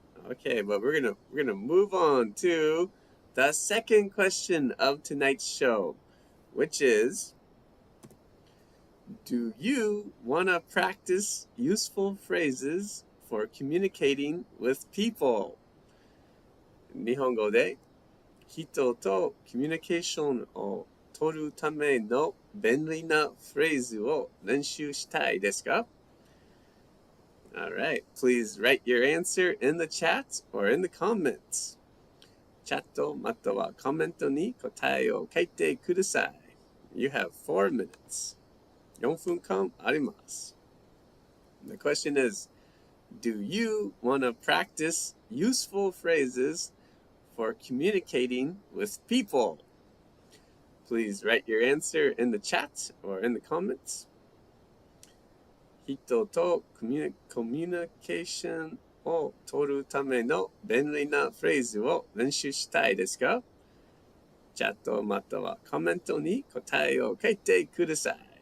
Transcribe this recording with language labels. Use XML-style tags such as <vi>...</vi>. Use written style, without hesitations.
<en>Okay, but we're gonna move on to the second question of tonight's show, which is, do you want to practice useful phrases for communicating with people?</en> <ja>日本語で人とコミュニケーションを取るための便利なフレーズを練習したいですか?</ja> <en>Alright, please write your answer in the chat or in the comments.</en> <ja>チャットまたはコメントに答えを書いてください.</ja> <en>You have 4 minutes.</en> <ja>4分間あります.</ja> <en>The question is, do you want to practice useful phrases for communicating with people? Please write your answer in the chat or in the comments.</en> <ja>人とコミュニケーションを取るための便利なフレーズを練習したいですか? チャットまたはコメントに答えを書いてください。</ja>